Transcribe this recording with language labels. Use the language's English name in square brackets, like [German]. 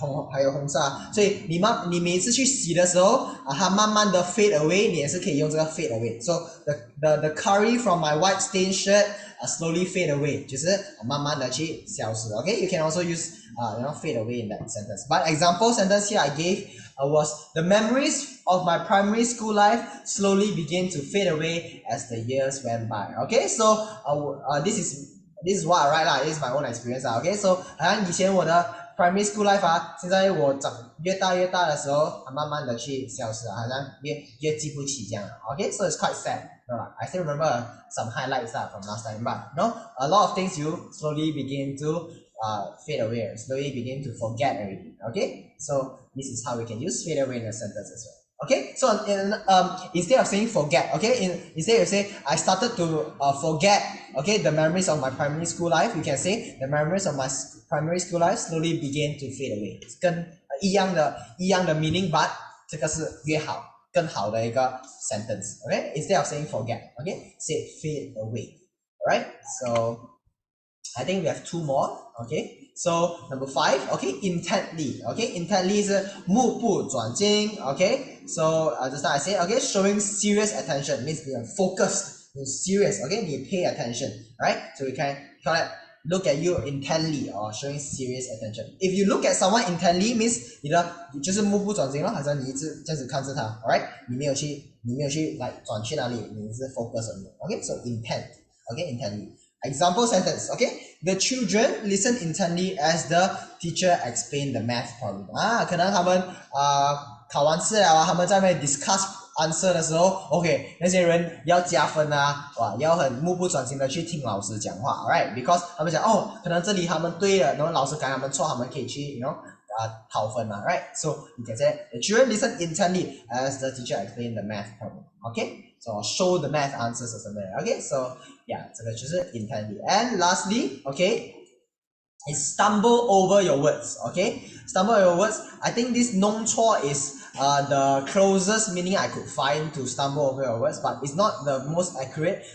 [Chinese] 还有红色所以你每次去洗的时候它慢慢的 [English] fade away, [Chinese] 你也是可以用这个 [English] fade away, so the curry from my white stain shirt slowly fade away, [Chinese] 就是慢慢的去消失 [English] okay, you can also use fade away in that sentence. But example sentence here I gave was the memories of my primary school life slowly began to fade away as the years went by. Okay, so this is what I write lah. This is my own experience lah. [Chinese] Okay, so 好像以前我的 primary school life 现在我越大的时候慢慢的去消失好像越记不起这样 [English] Okay, so it's quite sad. I still remember some highlights from last time, but a lot of things you slowly begin to fade away, slowly begin to forget everything. Okay, so this is how we can use fade away in a sentence as well. Okay, so instead of saying forget, okay, instead of say I started to forget, okay, the memories of my primary school life, you can say the memories of my primary school life slowly began to fade away. [Chinese] 跟一样的 meaning, but 这个是更好的一个 sentence. [English] Okay, instead of saying forget, okay, say fade away. Alright, so I think we have 2 more. Okay, so number 5, okay, intently. Okay, intently [Chinese] 是目不转睛 [English] Okay, so just now I said, okay, showing serious attention means you're focused, you're serious. Okay, you pay attention. Right, so we can call it look at you intently or showing serious attention. If you look at someone intently means [Chinese] 你就是目不转睛咯，好像你一直这样子看着他 alright, 你没有去 like 转去哪里，你是 [English] focus on it. Okay, so intent. Okay, intently. Example sentence, okay? The children listen intently as the teacher explained the math problem. [Chinese] 可能他们考完试了他们在那边 discuss answer 的时候 OK 那些人要加分要很目不转睛的去听老师讲话 alright, because 他们讲可能这里他们对了然后老师改他们错他们可以去讨分嘛 right, [English] so you can say the children listen intently as the teacher explained the math problem. Okay, so show the math answers or something. Okay, so yeah, [Chinese] 这个就是 [English] intently. And lastly, okay, is stumble over your words. Okay, stumble over your words. I think this 弄错 is the closest meaning I could find to stumble over your words, but it's not the most accurate.